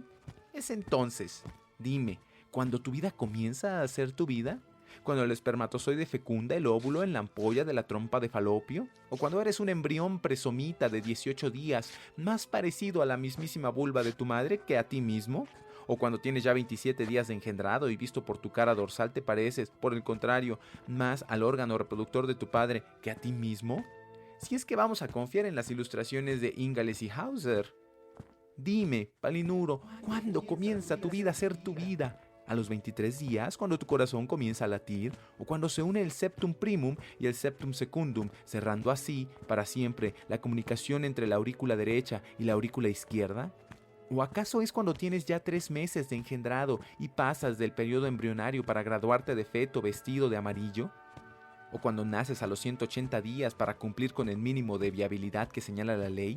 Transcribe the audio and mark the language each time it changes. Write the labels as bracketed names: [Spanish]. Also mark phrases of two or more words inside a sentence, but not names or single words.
[Spanish] Es entonces, dime, cuando tu vida comienza a ser tu vida, cuando el espermatozoide fecunda el óvulo en la ampolla de la trompa de Falopio, o cuando eres un embrión presomita de 18 días, más parecido a la mismísima vulva de tu madre que a ti mismo, o cuando tienes ya 27 días de engendrado y visto por tu cara dorsal te pareces, por el contrario, más al órgano reproductor de tu padre que a ti mismo. Si es que vamos a confiar en las ilustraciones de Ingalls y Hauser. Dime, Palinuro, ¿cuándo comienza tu vida a ser tu vida? ¿A los 23 días, cuando tu corazón comienza a latir? ¿O cuando se une el [Latin] septum primum [Spanish] y el [Latin] septum secundum, [Spanish] cerrando así, para siempre, la comunicación entre la aurícula derecha y la aurícula izquierda? ¿O acaso es cuando tienes ya 3 meses de engendrado y pasas del periodo embrionario para graduarte de feto vestido de amarillo? ¿O cuando naces a los 180 días para cumplir con el mínimo de viabilidad que señala la ley?